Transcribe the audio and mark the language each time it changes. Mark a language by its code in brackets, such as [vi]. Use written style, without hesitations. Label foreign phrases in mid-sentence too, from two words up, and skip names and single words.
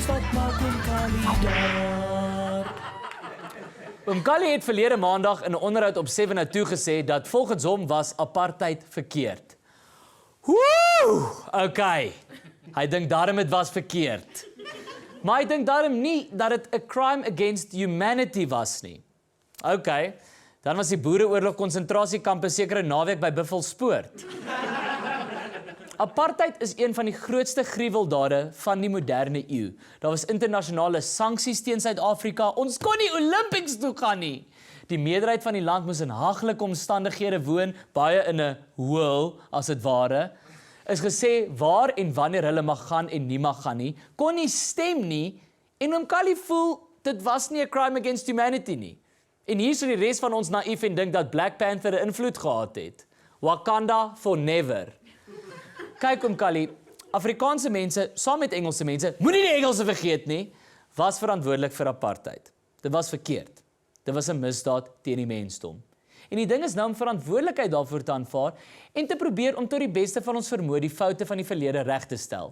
[af] Wat maak oom Kali daar? Oom Kali het verlede maandag in 'n onderhoud op 702 gesê dat volgens hom was apartheid verkeerd. [en] Woe! Okay. [af] Hy dink daarom dit was verkeerd. Maar hy dink daarom nie dat dit 'n [en] crime against humanity [af] was nie. Okay. Dan was die Boereoorlog konsentrasiekampe seker 'n naweek by Buffelspoort. Apartheid is een van die grootste gruweldade van die moderne eeu. Daar was internasionale sanksies teen Suid-Afrika. Ons kon nie Olympics toe gaan nie. Die meerderheid van die land moes in haglike omstandighede woon, baie in 'n hoel, as dit ware. Is gesê waar en wanneer hulle mag gaan en nie mag gaan nie. Kon nie stem nie en oom Kali voel dit was nie 'n [en] crime against humanity [af] nie. En hier is die res van ons naïef en dink dat Black Panther 'n invloed gehad het. [en] Wakanda for never. [af] Kyk oom Kali, Afrikaanse mense, saam met Engelse mense, moenie die Engelse vergeet nie, was verantwoordelik vir apartheid. Dit was verkeerd. Dit was 'n misdaad teen die mensdom. En die ding is nou om verantwoordelikheid daarvoor te aanvaar en te probeer om tot die beste van ons vermoë die foute van die verlede reg te stel.